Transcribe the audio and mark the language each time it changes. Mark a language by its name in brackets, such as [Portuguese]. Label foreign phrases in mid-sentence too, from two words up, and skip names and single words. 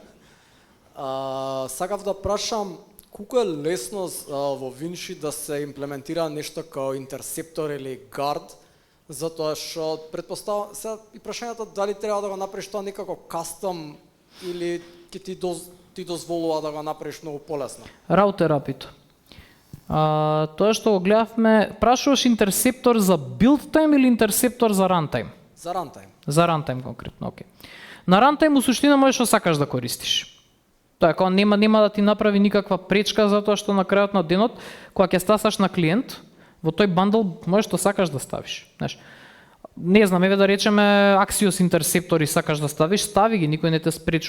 [Macedonian] Сакав да прашам, колку е лесно во Vinci да се имплементира нешто како интерсептор или guard, затоа што претпоставам, сега и прашањето дали треба да го направиш тоа некако кастом или ќе ти дозволува да го направиш многу полесно. Раутер API-то. Тоа што го гледавме, прашуваш интерсептор за [English] build time [Macedonian] или интерсептор за runtime? За runtime. За runtime конкретно, окей. На runtime у суштина можеш што сакаш да користиш. Тоа кога нема да ти направи никаква пречка затоа што на крајот на денот кога ќе стасаш на клиент, во тој бандл можеш што сакаш да ставиш, знаеш. не знам, еве да речеме Axios интерсептори сакаш да ставиш, стави ги, никој не те спречува.